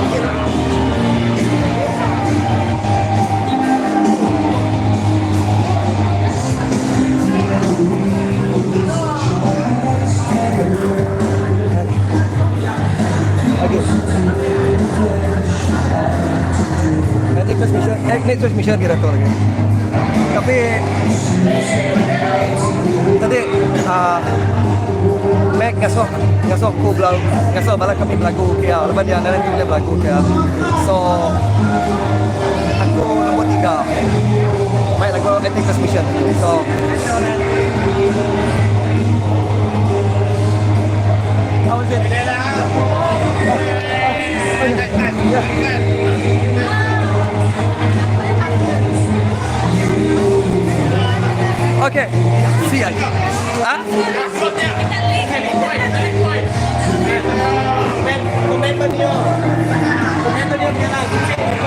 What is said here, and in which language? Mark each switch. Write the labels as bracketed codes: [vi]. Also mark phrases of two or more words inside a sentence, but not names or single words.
[en] Okay. Next transmission [ms] kita tu lagi. [iba] Tapi tadi Mac ngasok ku belau ngasok bala kami belagu kia lepas dia nanti boleh belagu kia. [ms] So aku nombor 3 main lagu Ethnic Transmission. [en] So how was it? Okay, see ya. [ms] Komen dia. Komen dia.